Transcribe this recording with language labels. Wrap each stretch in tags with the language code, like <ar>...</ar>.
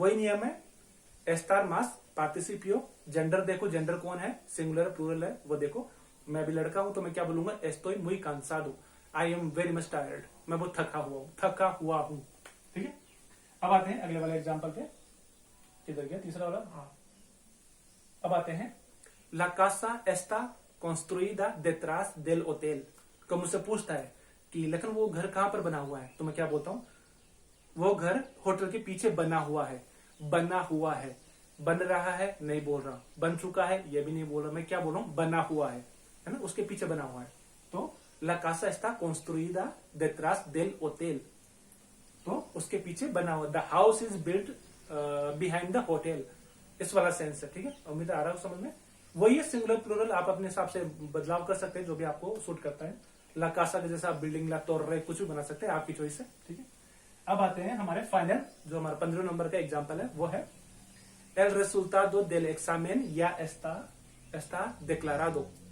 <hi>वही नियम है, एस्टार मास पार्टिसिपियो, जेंडर देखो, जेंडर कौन है, सिंगुलर प्लूरल है वो देखो, मैं भी लड़का हूं तो मैं क्या बोलूंगा,</hi> <es>estoy muy cansado,</es> <en>I am very much tired,</en> <hi>मैं बहुत थका हुआ हूं। ठीक है, अब आते हैं अगले वाले एग्जाम्पल पे। किधर गया तीसरा वाला? हाँ, अब आते हैं</hi> <es>La casa está construida detrás del hotel।</es> <hi>तो मुझसे पूछता है कि लेकिन वो घर कहां पर बना हुआ है, तो मैं क्या बोलता हूं, वो घर होटल के पीछे बना हुआ है। बना हुआ है, बन रहा है नहीं बोल रहा, बन चुका है ये भी नहीं बोल रहा, मैं क्या बोल रहा हूं, बना हुआ है ना, उसके पीछे बना हुआ है। तो</hi> <es>La casa está construida detrás del hotel,</es> <hi>तो उसके पीछे बना हुआ।</hi> <en>the house is built behind the hotel,</en> <hi>इस वाला सेंस है। ठीक है, उम्मीद आ रहा है समझ में। वही है सिंगुलर प्लूरल, आप अपने हिसाब से बदलाव कर सकते हैं जो भी आपको सूट करता है। ला कासा के जैसा बिल्डिंग, ला तोर्रे, कुछ भी बना सकते हैं, आपकी चॉइस है। ठीक है, अब आते हैं हमारे फाइनल, जो हमारा 15 नंबर का एग्जाम्पल है, वो है</hi> <es>El resultado del examen ya está declarado।</es>